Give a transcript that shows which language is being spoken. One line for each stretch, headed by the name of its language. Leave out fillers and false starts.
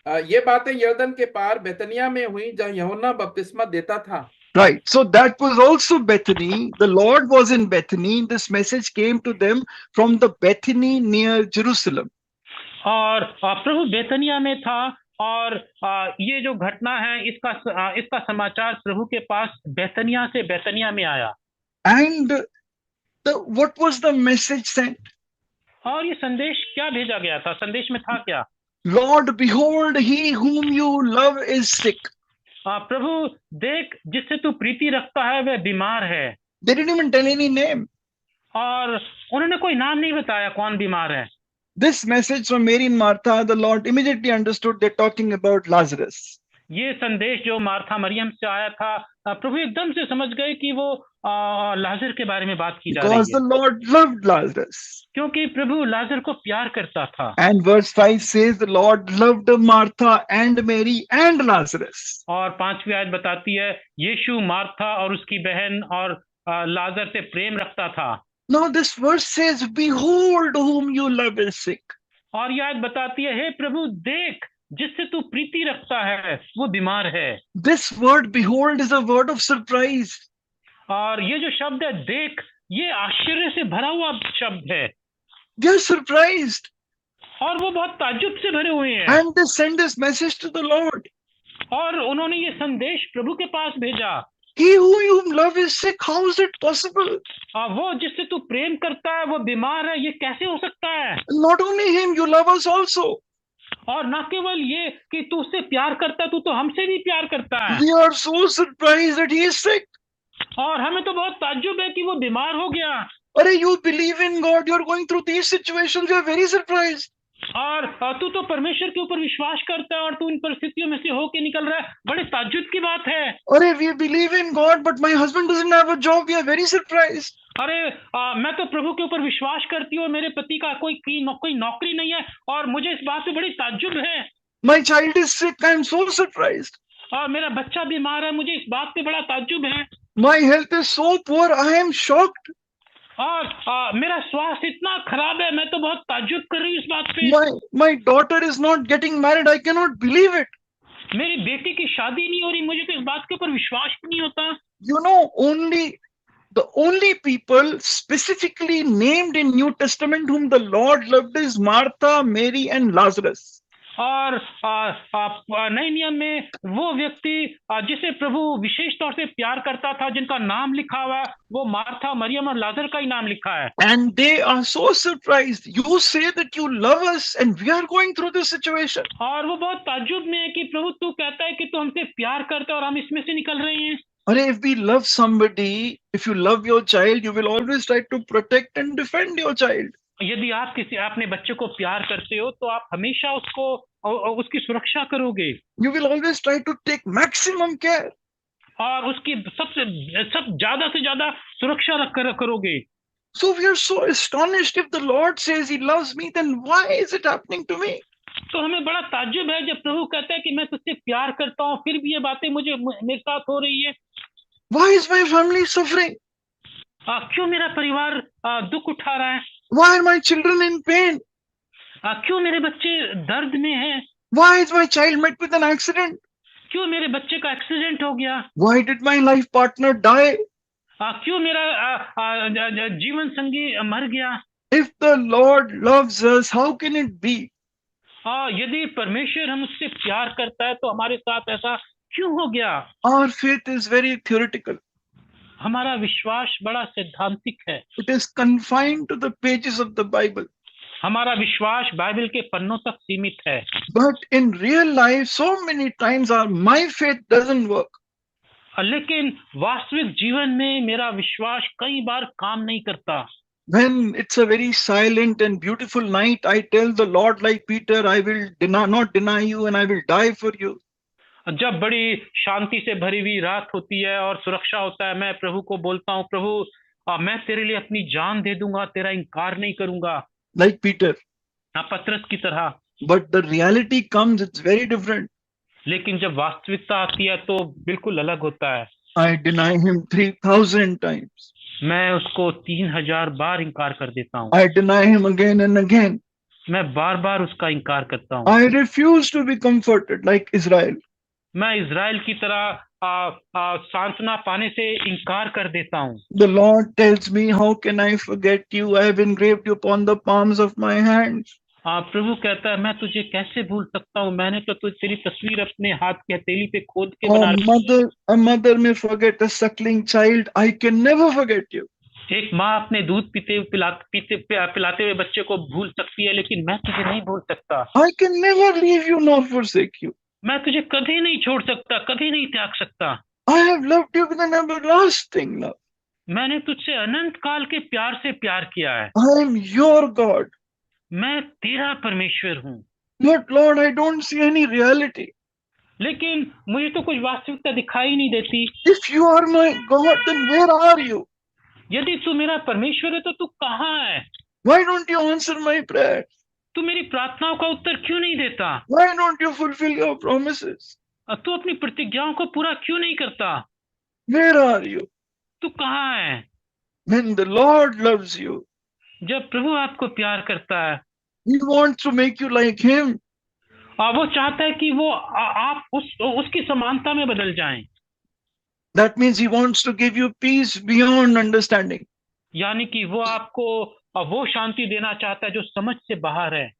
Hindi: ये बातें यरदन के पार बेतनिया में हुई जहां यूहन्ना बपतिस्मा देता था।
English: Right, so that was also Bethany. The Lord was in Bethany. This message came to them from the Bethany near Jerusalem.
Hindi: और प्रभु बेतनिया में था और ये जो घटना है इसका समाचार प्रभु के पास बेतनिया में आया।
English: And what was the message sent?
Hindi: और ये संदेश क्या भेजा गया था? संदेश में था क्या?
English: Lord, behold, he whom you love is sick.
Hindi: प्रभु देख, जिससे तू प्रीति रखता है वह बीमार है।
English: They didn't even tell any name.
Hindi: और उन्होंने कोई नाम नहीं बताया कौन बीमार है।
English: This message from Mary and Martha, the Lord immediately understood they're talking about Lazarus.
Hindi: ये संदेश जो मार्था मरियम से आया था, प्रभु एकदम से समझ गए कि वो लाजर के बारे में बात की जा रही है।
English: Because the Lord loved Lazarus.
Hindi: क्योंकि प्रभु लाजर को प्यार करता था।
English: And verse 5 says the Lord loved Martha and Mary and Lazarus.
Hindi: और 5वीं आयत बताती है यीशु मार्था और उसकी बहन और लाजर से प्रेम रखता था।
English: Now this verse says, behold whom you love is sick.
Hindi: और यह आयत बताती है, हे प्रभु देख, जिससे तू प्रीति रखता है वो बीमार है।
English: This word behold is a word of surprise.
Hindi: और ये जो शब्द है देख, ये आश्चर्य से भरा हुआ शब्द है।
English: They are surprised.
Hindi: और वो बहुत ताज्जुब से भरे हुए हैं।
English: And they send this message to the Lord.
Hindi: और उन्होंने ये संदेश प्रभु के पास भेजा।
English: He who you love is sick. How is it possible?
Hindi: वो जिससे तू प्रेम करता है वो बीमार है, ये कैसे हो सकता है?
English: Not only him, you love us also.
Hindi: और न केवल ये कि तू उससे प्यार करता है, तू तो हमसे भी प्यार करता है।
English: We are so surprised that he is sick.
Hindi: और हमें तो बहुत ताज्जुब है कि वो बीमार हो गया।
English: अरे, you believe in God, you are going through these situations, you are very surprised.
Hindi: और तू तो परमेश्वर के ऊपर विश्वास करता है और तू इन परिस्थितियों में से होके निकल रहा है, बड़े ताज्जुब की बात है।
English: अरे, we believe in God, but my husband doesn't have a job, we are very surprised.
Hindi: अरे मैं तो प्रभु के ऊपर विश्वास करती हूँ, मेरे पति का कोई नौकरी नहीं है और मुझे इस बात पे बड़ी ताज्जुब है।
English: My child is sick, I am so surprised.
Hindi: और मेरा बच्चा बीमार है, मुझे इस बात पे बड़ा ताज्जुब है।
English: My health is so poor, I am shocked.
Hindi: और मेरा स्वास्थ्य इतना खराब है, मैं तो बहुत ताज्जुब कर रही हूँ इस बात पे।
English: My daughter is not getting married, I cannot believe it.
Hindi: मेरी बेटी की शादी नहीं हो रही, मुझे तो इस बात के ऊपर विश्वास भी नहीं होता।
English: You know, the only people specifically named in New Testament whom the Lord loved is Martha, Mary and Lazarus.
Hindi: और नए नियम में वो व्यक्ति जिसे प्रभु विशेष तौर से प्यार करता था, जिनका नाम लिखा हुआ है, वो मार्था, मरियम और लाजर का ही नाम लिखा है।
English: And they are so surprised. You say that you love us and we are going through this situation.
Hindi: और वो बहुत ताज्जुब में है कि प्रभु तू कहता है कि तू हमसे प्यार करता है और हम इसमें से निकल रहे हैं।
English: Or if we love somebody, if you love your child, you will always try to protect and defend your child.
Hindi: यदि आप किसी अपने बच्चे को प्यार करते हो तो आप हमेशा उसको उसकी सुरक्षा करोगे
English: You will always try to take maximum care.
Hindi: और उसकी सब ज्यादा से ज्यादा सुरक्षा करोगे।
English: So we are so astonished. If the Lord says he loves me, then why is it happening to me?
Hindi: तो हमें बड़ा ताज्जुब है जब प्रभु कहता है कि मैं तुझसे प्यार करता हूँ, फिर भी ये बातें मेरे साथ हो रही है।
English: Why is my family suffering?
Hindi: क्यों मेरा परिवार दुख उठा रहा है?
English: Why are my children in pain?
Hindi: क्यों मेरे बच्चे दर्द में हैं?
English: Why is my child met with an accident?
Hindi: क्यों मेरे बच्चे का एक्सीडेंट हो गया?
English: Why did my life partner die?
Hindi: क्यों मेरा जीवन संगी मर गया?
English: If the Lord loves us, how can it be?
Hindi: यदि परमेश्वर हम उससे प्यार करता है तो हमारे साथ ऐसा क्यों हो गया?
English: Our faith is very theoretical.
Hindi: हमारा विश्वास बड़ा सैद्धांतिक है।
English: It is confined to the pages of the Bible.
Hindi: हमारा विश्वास बाइबल के पन्नों तक सीमित है।
English: But in real life, so many times my faith doesn't work.
Hindi: लेकिन वास्तविक जीवन में मेरा विश्वास कई बार काम नहीं करता।
English: When it's a very silent and beautiful night, I tell the Lord like Peter, I will not deny you and I will die for you.
Hindi: जब बड़ी शांति से भरी हुई रात होती है और सुरक्षा होता है, मैं प्रभु को बोलता हूँ, प्रभु मैं तेरे लिए अपनी जान दे दूंगा, तेरा इनकार नहीं करूंगा।
English: Like Peter.
Hindi: पतरस की तरह।
English: But the reality comes, it's very different.
Hindi: लेकिन जब वास्तविकता आती है तो बिल्कुल अलग होता है।
English: I deny him 3,000 times.
Hindi: मैं उसको 3000 बार इनकार कर देता हूँ।
English: I deny him again and again.
Hindi: मैं बार बार उसका इनकार करता हूँ।
English: I refuse to be comforted like Israel.
Hindi: मैं इज़राइल की तरह सांत्वना पाने से इनकार कर देता हूँ।
English: The Lord tells me, how can I forget you? I have engraved you upon the palms of my hands.
Hindi: प्रभु कहता है, मैं तुझे कैसे भूल सकता हूँ, मैंने तो तेरी तस्वीर अपने हाथ की हथेली पे खोद के बना रखी है।
English: A mother may forget a suckling child. I can never forget you.
Hindi: एक माँ अपने दूध पिलाते हुए बच्चे को भूल सकती है, लेकिन मैं तुझे नहीं भूल सकता।
English: I can never leave you nor forsake you.
Hindi: मैं तुझे कभी नहीं छोड़ सकता, कभी नहीं त्याग सकता।
English: I have loved you with an everlasting love.
Hindi: मैंने तुझसे अनंत काल के प्यार से प्यार किया है।
English: I am your God.
Hindi: मैं तेरा परमेश्वर हूँ।
English: But Lord, I don't see any reality.
Hindi: लेकिन मुझे तो कुछ वास्तविकता दिखाई नहीं देती।
English: If you are my God, then where are you?
Hindi: यदि तू मेरा परमेश्वर है तो तू कहाँ है?
English: Why don't you answer my prayers?
Hindi: तू मेरी प्रार्थनाओं का उत्तर क्यों नहीं देता?
English: Why don't you fulfill your promises?
Hindi: तू अपनी प्रतिज्ञाओं को पूरा क्यों नहीं करता?
English: Where are you?
Hindi: तू कहाँ है?
English: When the Lord loves you,
Hindi: जब प्रभु आपको प्यार करता है,
English: He wants to make you like Him.
Hindi: वो चाहता है कि वो आप उसकी समानता में बदल जाएं।
English: That means He wants to give you peace beyond understanding.
Hindi: यानी कि वो आपको वो शांति देना चाहता है जो समझ से बाहर है।